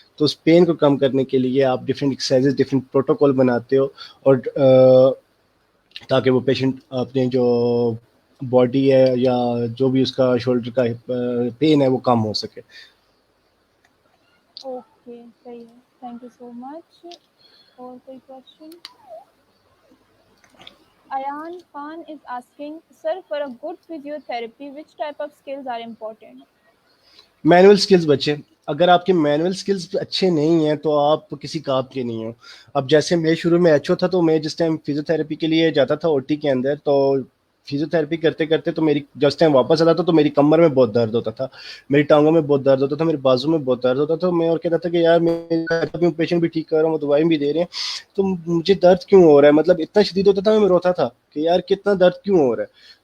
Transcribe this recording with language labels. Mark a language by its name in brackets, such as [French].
[Urdu] تو اس پین کو کم کرنے کے لیے آپ ڈفرینٹ ایکسرسائزز، ڈفرینٹ پروٹوکول بناتے ہو اور تاکہ وہ پیشنٹ اپنے جو باڈی ہے یا جو بھی اس کا شولڈر کا پین ہے وہ کم ہو سکے. اوکے، صحیح ہے. [English] Thank you so much. [Urdu] اور کوئی question? [English] Ayan Khan is asking, sir, for a good physiotherapy, which type of skills are important? [Urdu] Manual skills بچے، اگر آپ کے مینول سکلز اچھے نہیں ہیں تو آپ کسی کام کے نہیں ہو. اب جیسے میں شروع میں ایچ او تھا تو میں جس ٹائم فزیو تھراپی کے لیے جاتا تھا او ٹی کے اندر، تو فزیو تھراپی کرتے کرتے تو میری جس ٹائم واپس آتا تھا تو میری کمر میں بہت درد ہوتا تھا، میری ٹانگوں میں بہت درد ہوتا تھا، میرے بازو میں بہت درد ہوتا تھا. میں اور کہتا تھا کہ یار میں پیشنٹ بھی ٹھیک کر رہا ہوں، دوائیں بھی دے رہے ہیں، تو مجھے درد کیوں ہو رہا ہے؟ مطلب اتنا شدید ہوتا تھا، میں روتا تھا کہ یار کتنا درد کیوں ہو رہا ہے.